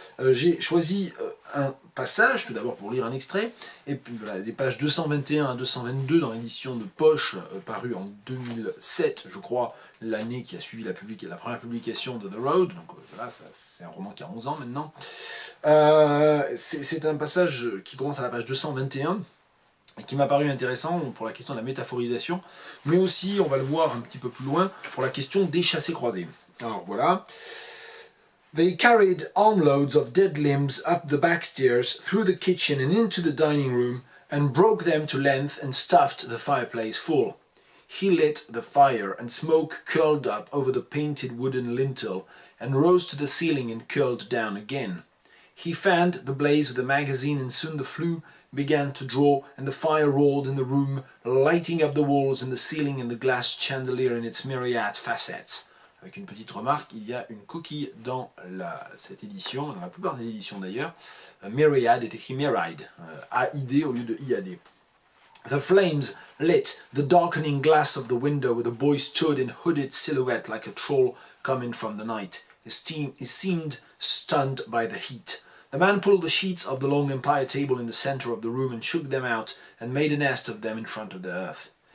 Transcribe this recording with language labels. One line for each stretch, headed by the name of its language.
French: J'ai choisi un passage, tout d'abord pour lire un extrait, et puis voilà, des pages 221 à 222 dans l'édition de poche, parue en 2007, je crois, l'année qui a suivi la première publication de The Road, donc voilà, c'est un roman qui a 11 ans maintenant. C'est un passage qui commence à la page 221, et qui m'a paru intéressant pour la question de la métaphorisation, mais aussi, on va le voir un petit peu plus loin, pour la question des chassés-croisés. Alors voilà.
English: They carried armloads of dead limbs up the back stairs, through the kitchen and into the dining room, and broke them to length and stuffed the fireplace full. He lit the fire, and smoke curled up over the painted wooden lintel, and rose to the ceiling and curled down again. He fanned the blaze with a magazine, and soon the flue began to draw, and the fire roared in the room, lighting up the walls and the ceiling and the glass chandelier in its myriad facets.
French: Avec une petite remarque, il y a une coquille dans cette édition, dans la plupart des éditions d'ailleurs. Myriad est écrit Myriad, A-I-D au lieu de I-A-D.
English: The flames lit the darkening glass of the window where the boy stood in hooded silhouette like a troll coming from the night. He seemed stunned by the heat. The man pulled the sheets of the long empire table in the center of the room and shook them out and made a nest of them in front of the hearth.